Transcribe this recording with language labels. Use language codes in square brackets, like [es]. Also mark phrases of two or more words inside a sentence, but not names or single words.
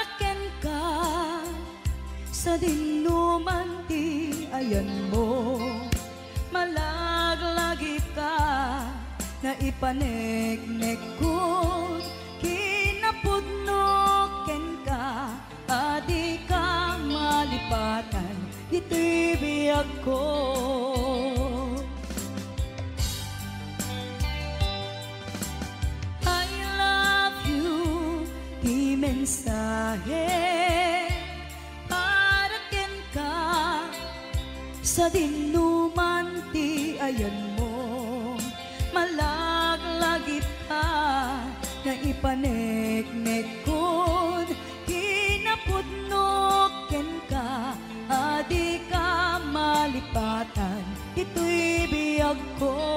[ilo] ken ka sa dinuman ti ayan mo, malaglagi ka na ipaneknek ko kinapudno ken ka adi ka malipatan ito'y biyag ko. [en] I love you, [ilo] di mensahe para ken ka sa dinuman ti ayan mo, malaglagip ka na ipaneknek kon kinapudno ken ka adi ka malipatan ito'y biyag ko.